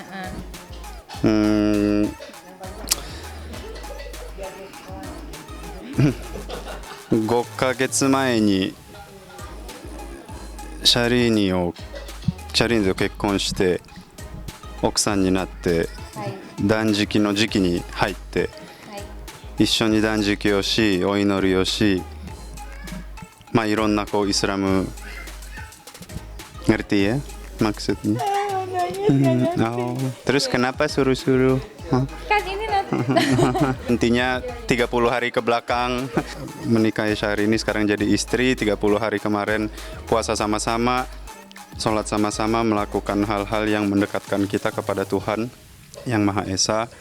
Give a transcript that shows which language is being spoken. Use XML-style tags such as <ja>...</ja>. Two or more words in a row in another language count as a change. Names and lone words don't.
<ja>5 ヶ月前にシャリーニと結婚して奥さんになって、断食の時期に入って、一緒に断食をしお祈りをし、いろんなイスラム</ja> <id>ngerti ya maksudnya. Terus kenapa suruh-suruh? kan ini nanti Intinya 30 hari ke belakang menikahi Syahrini, sekarang jadi istri. 30 hari kemarin puasa sama-sama, sholat sama-sama, melakukan hal-hal yang mendekatkan kita kepada Tuhan Yang Maha Esa.</id>